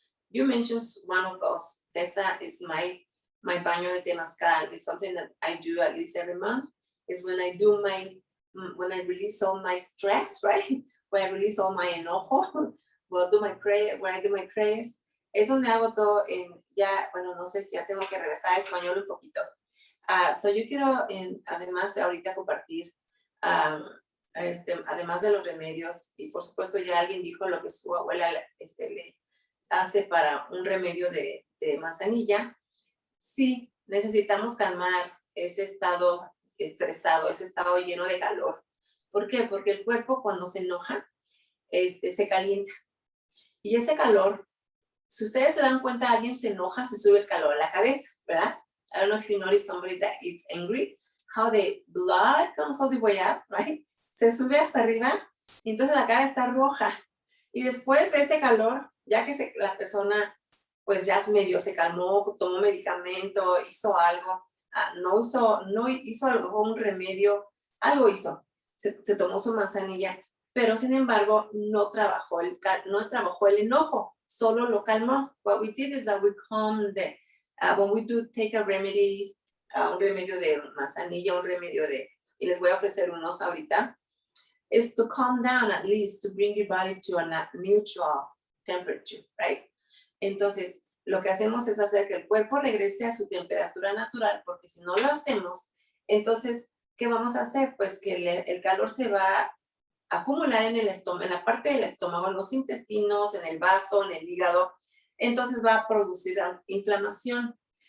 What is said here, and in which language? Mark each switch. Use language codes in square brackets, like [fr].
[en] You mentioned one of those. Tessa is my baño de temazcal. Is something that I do at least every month. Is when I do when I release all my stress, right? When I release all my enojo, when I do my prayers. [es] Es donde hago todo bueno, no sé si ya tengo que regresar a español un poquito. So yo quiero, además, ahorita compartir, además de los remedios, y por supuesto ya alguien dijo lo que su abuela le hace para un remedio de manzanilla. Sí, necesitamos calmar ese estado estresado, ese estado lleno de calor. ¿Por qué? Porque el cuerpo cuando se enoja, se calienta. Y ese calor, si ustedes se dan cuenta, alguien se enoja, se sube el calor a la cabeza, ¿verdad? [en] I don't know if you notice somebody that is angry, how the blood comes all the way up, right? [es] Se sube hasta arriba, y entonces la cara está roja. Y después de ese calor, ya que la persona, pues ya medio se calmó, tomó medicamento, hizo algo, no hizo a lo mejor un remedio, algo hizo, se tomó su manzanilla, pero sin embargo no trabajó el enojo, solo lo calmó. [en] What we did is that we calmed when we do take a remedy, [es] un remedio de manzanilla, y les voy a ofrecer unos ahorita, [en] is to calm down at least, to bring your body to a neutral temperature, right? [es] Entonces, lo que hacemos es hacer que el cuerpo regrese a su temperatura natural, porque si no lo hacemos, entonces, ¿qué vamos a hacer? Pues que el calor se va a acumular en el estómago, en la parte del estómago, en los intestinos, en el vaso, en el hígado, entonces va a producir inflamación.